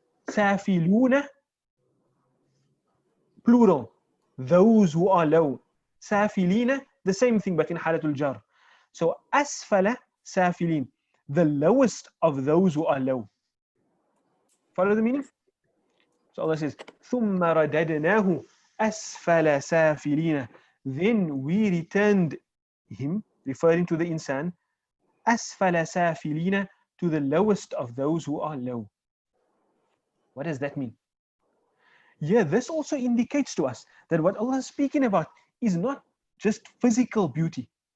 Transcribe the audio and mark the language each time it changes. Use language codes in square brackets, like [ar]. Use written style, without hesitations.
[en] Safiluna, plural, those who are low. Safilina, the same thing but in halatul jar. So asfala safilin, the lowest of those who are low. Follow the meaning? So Allah says, [ar] ثُمَّ رَدَدْنَاهُ أَسْفَلَ سَافِلِينَ. [en] Then we returned him, referring to the insan, [ar] أَسْفَلَ سَافِلِينَ, [en] to the lowest of those who are low. What does that mean? Yeah, this also indicates to us that what Allah is speaking about is not just physical beauty.